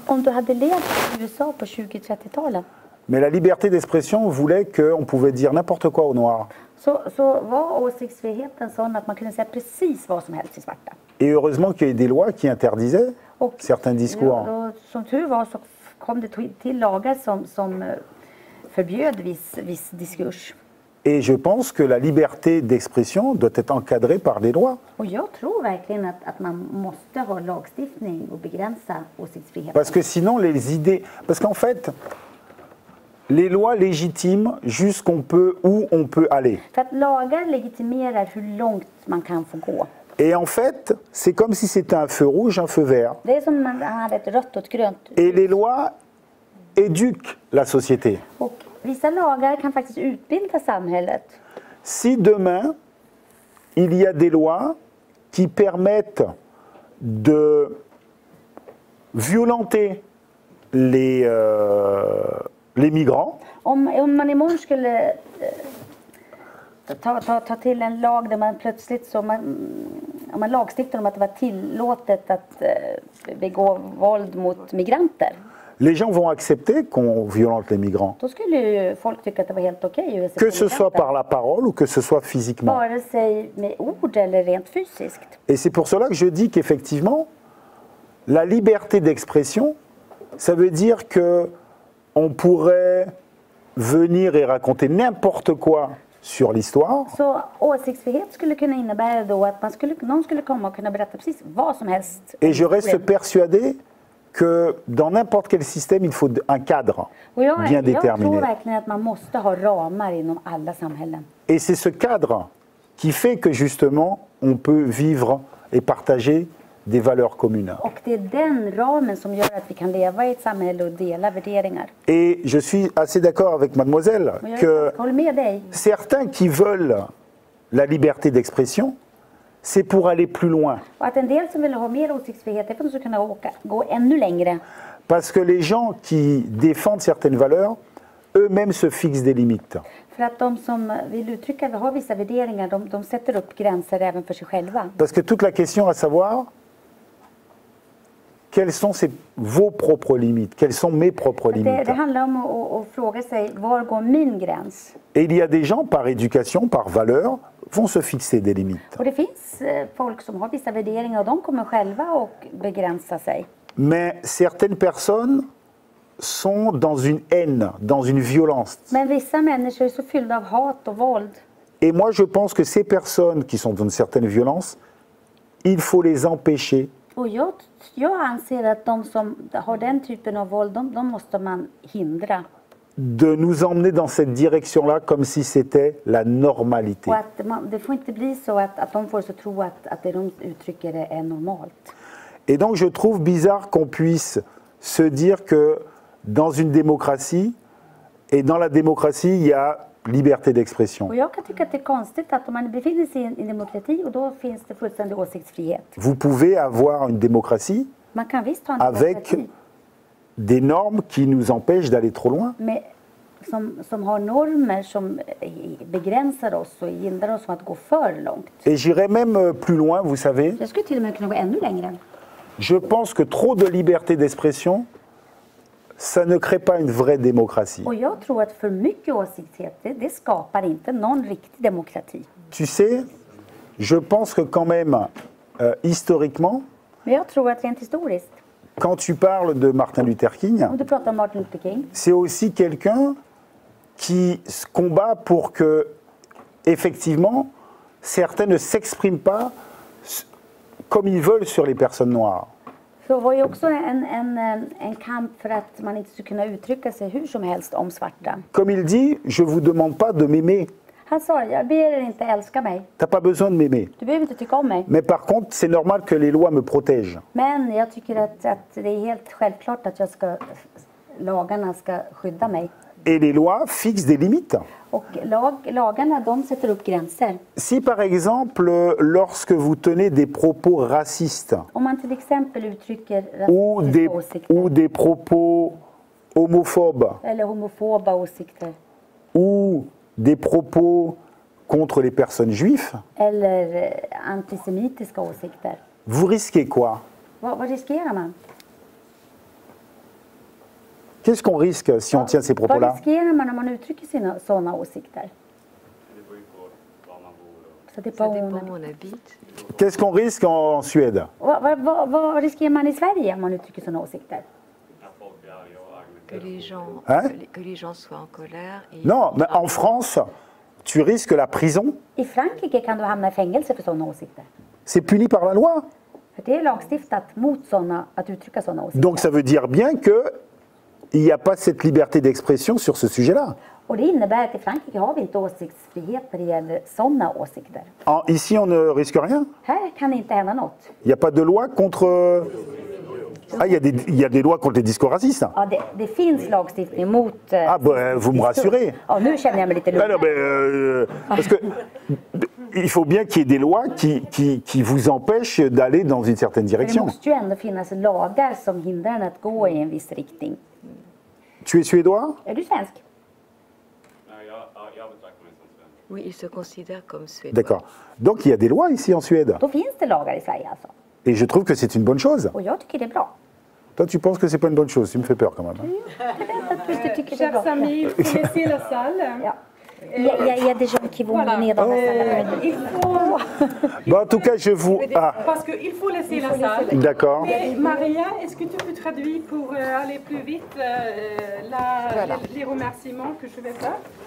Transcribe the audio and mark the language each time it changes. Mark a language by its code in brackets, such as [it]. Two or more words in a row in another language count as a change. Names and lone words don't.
[sv] Om du hade levt i USA på 20-30-talet [fr] mais la liberté d'expression voulait qu'on pouvait dire n'importe quoi aux Noirs. [sv] så var åsiktsfriheten sån att man kunde säga precis vad som helst till svarta. [fr] Et heureusement qu'il y a eu des lois qui interdisaient [sv] Och [fr] certains discours. [sv] då, som tur var så kom det till lagar som förbjöd viss diskurs. [fr] Et je pense que la liberté d'expression doit être encadrée par des lois. [sv] Och jag tror verkligen att man måste ha lagstiftning och begränsa åsiktsfriheten. [fr] Parce que sinon, les idées... Parce qu'en fait, les lois légitiment jusqu'on peut, où on peut aller. [sv] För att lagar legitimerar hur långt man kan få gå. [fr] Et en fait, c'est comme si c'était un feu rouge, un feu vert. [sv] Det är som man hade ett rött och ett grönt. [fr] Et les lois éduquent la société. [sv] Och Vissa lagar kan faktiskt utbilda samhället. [fr] Si demain, il y a des lois qui permettent de violenter les migrants, [sv] Om man imorgon skulle ta till en lag där man plötsligt så om man lagstiftar om att det var tillåtet att begå våld mot migranter. [fr] les gens vont accepter qu'on violente les migrants, [sv] Då skulle ju folk tycka att det var helt okej att [fr] que ce soit par la parole ou que ce soit physiquement. [sv] vare sig med ord eller rent fysiskt. [fr] Et c'est pour cela que je dis qu'effectivement, la liberté d'expression, ça veut dire que on pourrait venir et raconter n'importe quoi sur l'histoire, [sv] Så åsiktsfrihet skulle kunna innebära då att någon skulle komma och kunna berätta precis vad som helst. [fr] et je reste persuadé que dans n'importe quel système, il faut un cadre [sv] Och [fr] bien [sv] jag tror [fr] déterminé. [sv] verkligen att man måste ha ramar inom alla samhällen. [fr] Et c'est ce cadre qui fait que justement, on peut vivre et partager des valeurs communes. [sv] Och det är den ramen som gör att vi kan leva i ett samhälle och dela värderingar. [fr] Et je suis assez d'accord avec mademoiselle [sv] Och jag [fr] que [sv] håller med dig. [fr] certains qui veulent la liberté d'expression, c'est pour aller plus loin. [sv] Och att en del som vill ha mer åsiktsfrihet är för att de ska kunna gå ännu längre. [fr] Parce que les gens qui défendent certaines valeurs, eux-mêmes se fixent des limites. [sv] För att de som vill uttrycka att vi har vissa värderingar, de sätter upp gränser även för sig själva. [fr] Parce que toute la question à savoir, quelles sont vos propres limites, quelles sont mes propres limites. [sv] Det handlar om att fråga sig, var går min gräns? [fr] Et il y a des gens, par éducation, par valeur, vont se fixer des limites. [sv] Och det finns folk som har vissa värderingar och de kommer själva att begränsa sig. [fr] Mais certaines personnes sont dans une haine, dans une violence. [sv] Men vissa människor är så fyllda av hat och våld. [fr] Et moi, je pense que ces personnes qui sont dans une certaine violence, il faut les empêcher [sv] Och jag anser att de som har den typen av våld, de måste man hindra. [fr] de nous emmener dans cette direction-là comme si c'était la normalité. [sv] Och att det får inte bli så att de får så tro att det de uttrycker är normalt. [fr] Et donc, je trouve bizarre qu'on puisse se dire que dans une démocratie, et dans la démocratie, il y a liberté d'expression. [sv] Och jag kan tycka att det är konstigt att om man befinner sig i en demokrati och då finns det fullständig åsiktsfrihet. [fr] Vous pouvez avoir une démocratie [sv] Man kan visst ha en [fr] avec [sv] demokrati [fr] des normes qui nous empêchent d'aller trop loin. [sv] som har normer som begränsar oss och hindrar oss från att gå för långt. [fr] Et j'irai même plus loin, vous savez. [sv] Jag skulle till och med kunna gå ännu längre. [fr] Je pense que trop de liberté d'expression, ça ne crée pas une vraie démocratie. [sv] Och jag tror att för mycket åsiktsfrihet, det skapar inte någon riktig demokrati. [fr] Tu sais, je pense que quand même, historiquement, [sv] Men jag tror att rent historiskt, [fr] quand tu parles de Martin Luther King, [sv] om du pratar om Martin Luther King, [fr] c'est aussi quelqu'un qui se combat pour que, effectivement, certains ne s'expriment pas comme ils veulent sur les personnes noires. [sv] så var ju också en kamp för att man inte skulle kunna uttrycka sig hur som helst om svarta. [fr] Comme il dit, je vous demande pas de m'aimer. [sv] Han sa, jag ber er inte älska mig. [fr] T'as pas besoin de m'aimer. [sv] Du behöver inte tycka om mig. [fr] Mais par contre, c'est normal que les lois me protègent. [sv] Men jag tycker att det är helt självklart att lagarna ska skydda mig. [fr] Et les lois fixent des limites. [sv] Och lagarna, de sätter upp gränser. [fr] Si par exemple, lorsque vous tenez des propos racistes [sv] Om man till exempel uttrycker [fr] ou [sv] rasistiska åsikter [fr] des propos homophobes [sv] eller homofoba åsikter [fr] ou des propos contre les personnes juives, [sv] eller antisemitiska åsikter, [fr] vous risquez quoi? [sv] vad riskerar man? [fr] Qu'est-ce qu'on risque si on tient ces [sv] Vad [fr] propos-là? [sv] riskerar man om man uttrycker sådana åsikter? Så det [fr] Ça dépend où on habite. Qu'est-ce qu'on risque en Suède? [sv] Vad riskerar man i Sverige om man uttrycker sådana åsikter? [fr] Que les gens soient en colère. Et Non, mais en France, tu risques la prison. [sv] I Frankrike kan du hamna i fängelse för sådana åsikter. [fr] C'est puni par la loi. [sv] För det är lagstiftat mot att uttrycka sådana åsikter. [fr] Donc ça veut dire bien qu'il n'y a pas cette liberté d'expression sur ce sujet-là. [sv] Och det innebär att i Frankrike har vi inte åsiktsfrihet när det gäller sådana åsikter. [fr] Ici, on ne risque rien. [sv] Här kan det inte hända något. [fr] Il n'y a pas de loi contre Ah, il y a des lois contre les discours racistes. [sv] Ja, det finns lagstiftning mot... [fr] Ah, vous me rassurez. [sv] Ja, nu känner jag mig lite [fr] Ah, non, [sv] lugnare. [fr] parce que il faut bien qu'il y ait des lois qui vous empêchent d'aller dans une certaine [sv] För det [fr] direction. [sv] måste ju ändå finnas lagar som hindrar en att gå i en viss riktning. [fr] Tu es suédois? [sv] Är du svensk? [fr] Oui, il se considère comme suédois. D'accord. Donc il y a des lois ici en Suède. [sv] Då finns det lagar i Sverige alltså. [fr] Et je trouve que c'est une bonne chose. [sv] Och jag tycker det är bra. [fr] Toi, tu penses que c'est pas une bonne chose. Tu me fais peur quand même. hein. [sv] Jag tror att du tycker det är [fr] Chers [sv] bra. [fr] amis, il faut laisser la salle. [sv] Ja. [fr] Il y a des gens qui vont venir dans la salle. Il faut, Bon, en tout cas, je vous... Ah, parce qu'il faut laisser la salle. d'accord. Mais Maria, est-ce que tu peux traduire pour aller plus vite les remerciements que je vais faire?